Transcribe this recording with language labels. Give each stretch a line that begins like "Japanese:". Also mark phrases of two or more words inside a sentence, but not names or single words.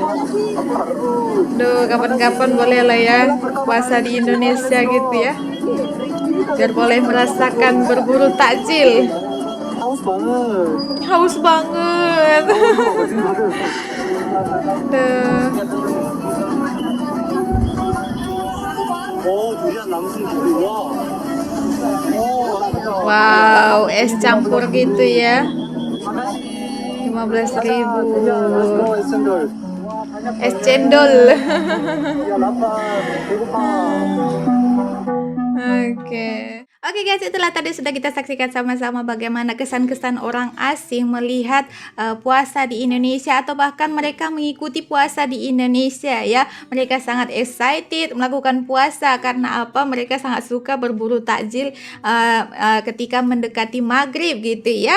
Indonesian: Duh, kapan-kapan boleh lah ya puasa di Indonesia gitu ya. Biar boleh merasakan berburu takjil. Haus banget. Haus banget. Duh.
Korean: 오, 두리안 남순두리. 와. 오, 맛있다.
Indonesian: Wow, es campur gitu ya. makasih. 15.000.
Korean: 오, 에센돌.
Indonesian: Es cendol.
Korean: 야, 나빠. 배고파.
Indonesian: Oke. Oke guys, itulah tadi sudah kita saksikan sama-sama bagaimana kesan-kesan orang asing melihat puasa di Indonesia atau bahkan mereka mengikuti puasa di Indonesia ya. Mereka sangat excited melakukan puasa karena apa? Mereka sangat suka berburu takjil ketika mendekati maghrib gitu ya.